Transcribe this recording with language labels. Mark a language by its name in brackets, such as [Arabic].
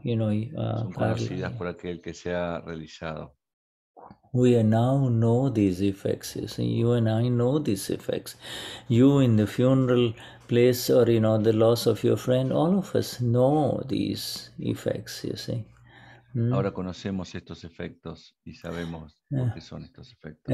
[Spanish] Son conocidas por aquel que se ha realizado. [English] We now know these effects. You see, you and I know these effects. You in the funeral place, or the loss of your friend, all of us know these effects. You see. [Spanish] Ahora conocemos estos efectos y sabemos por qué son estos efectos.